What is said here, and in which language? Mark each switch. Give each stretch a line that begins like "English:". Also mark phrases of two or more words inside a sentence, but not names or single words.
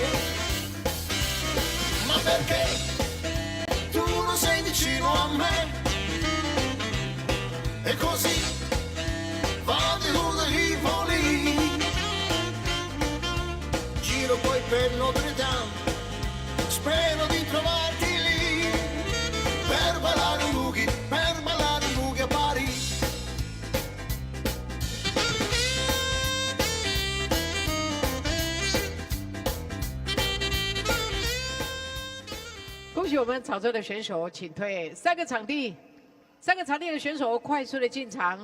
Italian: ma perché tu non sei vicino a me, e così vado giù da Rivoli, giro poi per Notre Dame, spero di trovarti lì, per ballare un boogie a Parigi.
Chinese: 恭喜我们潮州的选手，请退3个场地的选手快速的进场。